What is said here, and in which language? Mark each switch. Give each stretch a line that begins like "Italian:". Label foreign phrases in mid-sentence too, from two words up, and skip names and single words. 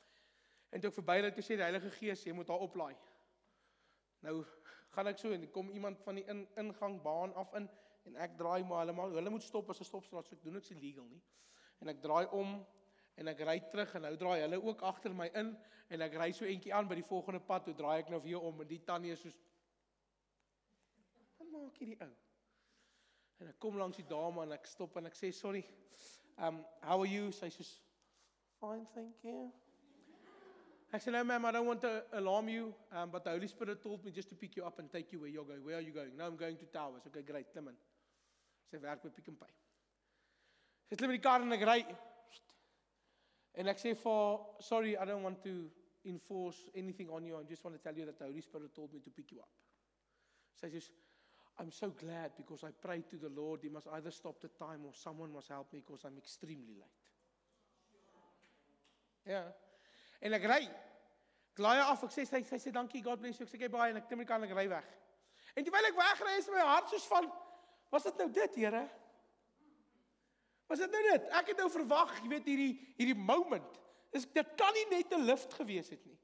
Afrikaans: En toe ek verby ry, toe sê die Heilige Gees, jy moet haar oplaai. Nou gaan ek so en kom iemand van die ingangbaan af in en ek draai maar hulle moet stop as 'n stopstraat, so ek doen niks illegal nie. En ek draai om en ek ry terug en nou draai hulle ook agter my in en ek ry so eentjie aan by die volgende pad, toe draai ek nou weer om en die tannie is soos, wat maak hierdie ou? En ek kom langs die dame en ek stop en ek sê,
English: sorry, how are you?
Afrikaans: Sy sê,
English: fine, thank you.
Afrikaans: Ek sê,
English: no ma'am, I don't want to alarm you, but the Holy Spirit told me just to pick you up and take you where you're going. Where are you going? No, I'm going to Towers. Okay, great,
Afrikaans: klim in. Sy werk by Pick n Pay. Sy klim in die kar en ek ry. En ek sê vir,
English: sorry, I don't want to enforce anything on you. I just want to tell you that the Holy Spirit told me to pick you up.
Afrikaans: Sy sê,
English: I'm so glad because I prayed to the Lord, he must either stop the time or someone must help me because I'm extremely late.
Afrikaans: Ja. En ek ry. Ek laai af, ek sê, sy sê, dankie,
English: God bless you.
Afrikaans: Ek sê, baie, en ek klim die kar en ek ry weg. En terwyl ek wegry, is my hart soos van, was dit nou dit, Here? Was dit nou dit? Ek het nou verwag, jy weet, hierdie moment, dit kan nie net 'n lift gewees het nie.